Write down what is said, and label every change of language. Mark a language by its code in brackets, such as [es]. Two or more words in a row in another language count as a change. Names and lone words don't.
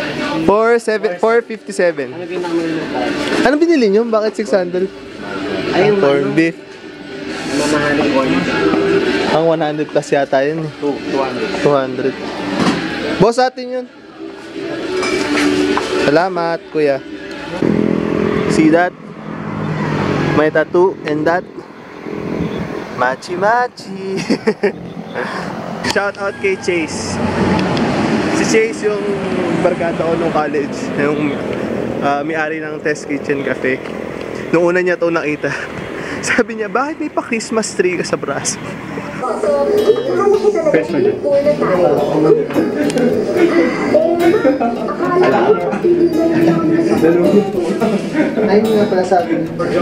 [tl] 457. Ano ginamit mo tayo? Ano binili nyo? Bakit 600? Ayun, [en] Corn beef. [tl] mamahaling corn. Ang 100 plus yata yun. 200. Boss, atin yun. Salamat, kuya. [en] See that? My tattoo and that. [tl] Machi-machi. Shout out kay Chase. Si Chase yung barkada ko nung college. Yung may-ari ng Test Kitchen Cafe. Noong una niya ito nakita. Sabi niya, bakit may pa-Christmas tree ka sa braso? Ayun nga pala sabi niya.